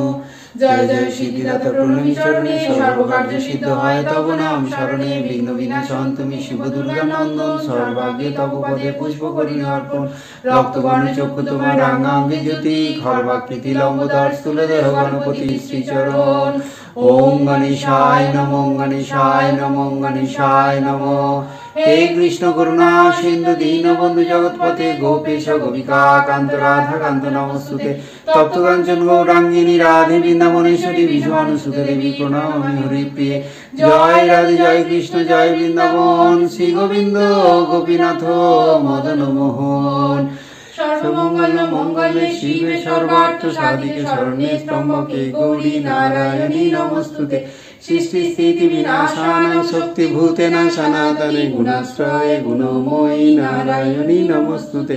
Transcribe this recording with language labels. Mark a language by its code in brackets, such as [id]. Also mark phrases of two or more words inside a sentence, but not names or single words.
[bn] জয় জয় সিদ্ধিদাতা প্রণবী চরণে সর্বকার্য সিদ্ধ হয় তব নাম শরণে। বিঘ্ন বিনাশন তুমি শিব দুর্গা নন্দন, সর্বাগ্যে তব পদে পুষ্প করি অর্পণ। রক্তবর্ণ চক্ষু তোমার রাঙ্গাঙ্গে জ্যোতি, খর্বাকৃতি লম্বোদর স্থূলদেহ গণপতি শ্রীচরণ। [sa] ওম গণেশায় নমো, গণেশায় নমো, গণেশায় নমো। हे कृष्ण करुणा सिंधु दीनबंधु जगत्पते गोपेश गोपिका कांत राधा कांत नमस्तुते। तप्त कांचन गौरांगिनी राधे वृंदावनेश्वरी विश्वानुसुते देवी प्रणमामि हरिप्रिये। जय राधे जय कृष्ण जय वृंदावन, श्री गोविंद गोपीनाथ मदन मोहन। सर्वमंगल मंगले शिवे सर्वार्थ साधिके शरण्ये त्र्यंबके गौरी नारायणी नमस्तुते। सृष्टि स्थिति विनाशानां शक्तिभूतेन सनातने गुणाश्रये गुणमयी नारायणी नमस्तुते।